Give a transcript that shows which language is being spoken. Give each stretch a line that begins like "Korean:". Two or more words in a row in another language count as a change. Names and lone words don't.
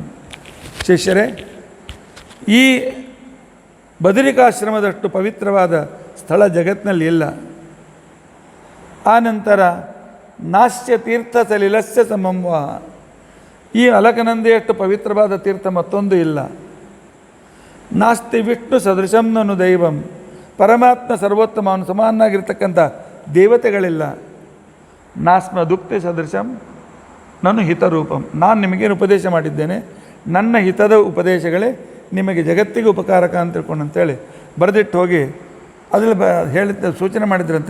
Kannada: ಶಿಷ್ಯರೇ, ಈ ಬದರಿಕಾಶ್ರಮದಷ್ಟು ಪವಿತ್ರವಾದ ಸ್ಥಳ ಜಗತ್ತಿನಲ್ಲಿ ಇಲ್ಲ. ಆನಂತರ
Sanskrit: ನಾಸ್ಯ ತೀರ್ಥ ಸಲಿಲಸ್ಯ ಸಮಂವ,
Kannada: ಈ ಅಲಕನಂದೆಯಷ್ಟು ಪವಿತ್ರವಾದ ತೀರ್ಥ ಮತ್ತೊಂದು ಇಲ್ಲ.
Sanskrit: ನಾಸ್ತಿ ವಿಷ್ಣು ಸದೃಶಂ ನನು ದೈವಂ,
Kannada: ಪರಮಾತ್ಮ ಸರ್ವೋತ್ತಮ ಅವನು ಸಮಾನಾಗಿರ್ತಕ್ಕಂಥ ದೇವತೆಗಳಿಲ್ಲ.
Sanskrit: ನಾಸ್ಮ ದುಕ್ತಿ ಸದೃಶಂ ನನು ಹಿತರೂಪಂ,
Kannada: ನಾನು ನಿಮಗೇನು ಉಪದೇಶ ಮಾಡಿದ್ದೇನೆ, ನನ್ನ ಹಿತದ ಉಪದೇಶಗಳೇ ನಿಮಗೆ ಜಗತ್ತಿಗೆ ಉಪಕಾರಕ ಅಂತ ತಿಳ್ಕೊಂಡು ಅಂತೇಳಿ ಬರೆದಿಟ್ಟು ಹೋಗಿ ಅದ್ರಲ್ಲಿ ಹೇಳಿದ ಸೂಚನೆ ಮಾಡಿದ್ರಂತೆ.